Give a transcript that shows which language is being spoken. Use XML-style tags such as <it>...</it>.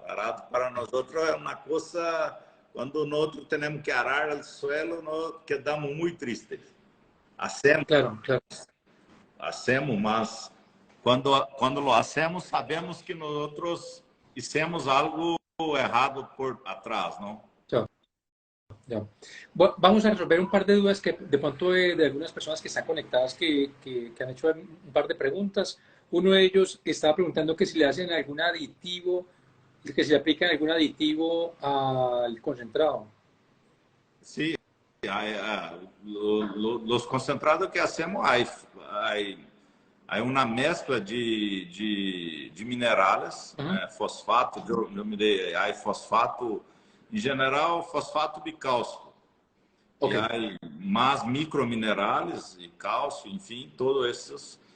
<pt>Arado para nós é uma coisa, quando nós temos que arar o suelo, nós quedamos muito tristes.</pt> <es>Hacemos, Claro, claro.</es> <pt>hacemos, mas quando lo hacemos, sabemos que nós hicimos algo errado por atrás, não?</pt> <es>Ya, ya. Vamos a resolver un par de dudas que de pronto de algunas personas que están conectadas que han hecho un par de preguntas. Uno de ellos estaba preguntando que si le hacen algún aditivo, que si le aplican algún aditivo al concentrado. Sí, los concentrados que hacemos, hay una mezcla de minerales, fosfato, eu me dei, hay fosfato, em geral, fosfato bicálcico.</es> <pt>Okay. E há mais microminerais e cálcio, enfim, todos esses.</pt>